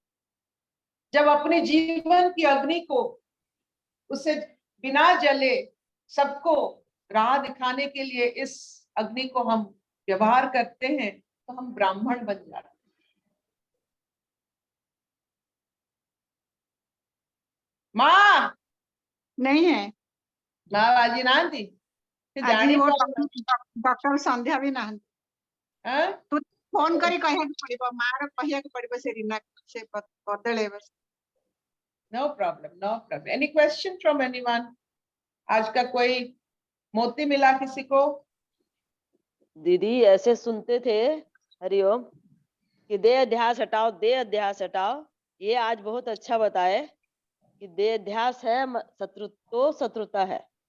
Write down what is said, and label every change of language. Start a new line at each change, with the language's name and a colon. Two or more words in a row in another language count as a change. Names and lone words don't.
Hindi: जब अपने जीवन की अग्नि को, उसे बिना जले सबको राह दिखाने के लिए इस अग्नि को हम व्यवहार करते हैं, तो हम ब्राह्मण बन जाते हैं। माँ नहीं है माँ बाजी ना थी
Odia: ଆଜି ମୋ ଡକ୍ଟର ସନ୍ଧ୍ୟା ବି ନାହାନ୍ତି। ତୁ ଫୋନ କରି କହିବାକୁ ପଡିବ, ମାର କହିବାକୁ ପଡିବ ସେ ରୀନା ସେ ବଦଳେଇବ।
English: No problem, no problem. Any question from anyone?
Hindi: आज का कोई मोती मिला किसी को? दीदी ऐसे सुनते थे हरिओम कि देह अध्यास हटाओ, देह अध्यास हटाओ। ये आज बहुत अच्छा बताए कि देह अध्यास है शत्रु तो शत्रुता है।